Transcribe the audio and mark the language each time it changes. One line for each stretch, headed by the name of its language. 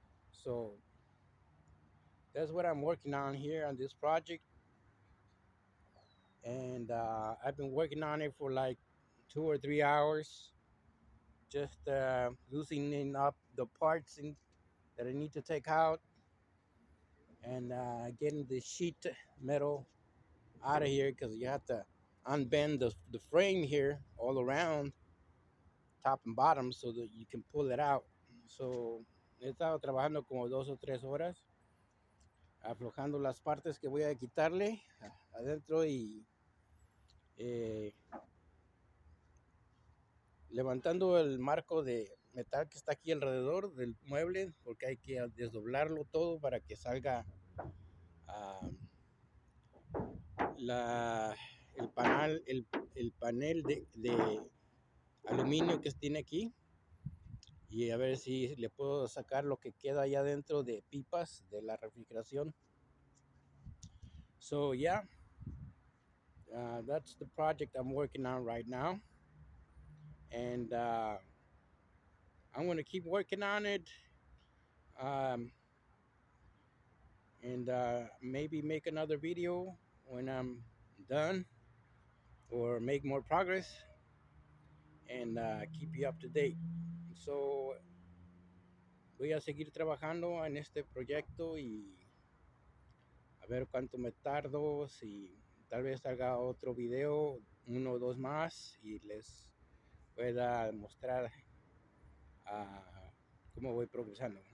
English: So that's what I'm working on here on this project, and I've been working on it for like 2 or 3 hours, just loosening up the parts that I need to take out, and getting the sheet metal out of here, because you have to unbend the frame here all around, top and bottom, so that you can pull it out.
Spanish: So he estado trabajando como 2 o 3 horas aflojando las partes que voy a quitarle adentro, y eh, levantando el marco de metal que está aquí alrededor del mueble, porque hay que desdoblarlo todo para que salga uh, la, el panel de aluminio que tiene aquí, y a ver si le puedo sacar lo que queda allá adentro de pipas de la refrigeración.
English: So yeah, that's the project I'm working on right now, and I'm going to keep working on it, um, and maybe make another video when I'm done, or make more progress, and keep you up to date.
Spanish: So voy a seguir trabajando en este proyecto, y a ver cuánto me tardo, si tal vez haga otro video, 1 o 2 más, y les pueda mostrar cómo voy progresando.